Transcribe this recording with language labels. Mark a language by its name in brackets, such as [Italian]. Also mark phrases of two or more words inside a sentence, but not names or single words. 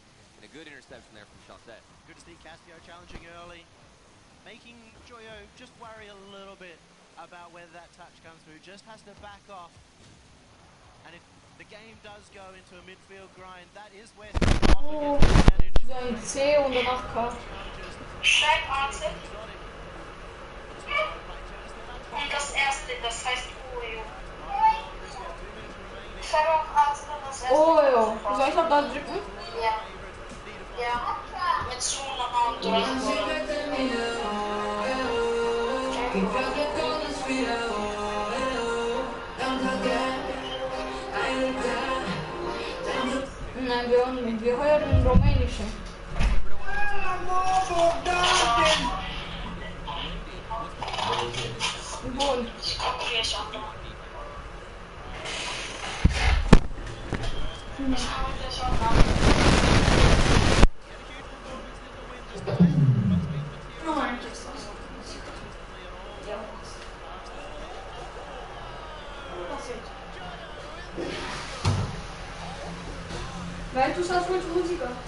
[English] And a good interception there from Chaussette. Good to see Cassio challenging early. Making Joyo just worry a little bit about whether that touch comes through. Just has to back off. And if the game does go into a midfield grind, that is where [German] Oh, so ein C und danach K. Schreib AC. Und das erste, das heißt Ojo. Schreib auf AC, das erste. Ojo. Soll ich noch da drücken? Ja. Ja. Mit Zone und Nein, wir hören Rumänische. [Romanian] Bun. Nu mai încerc să Vai tu să asculti muzică.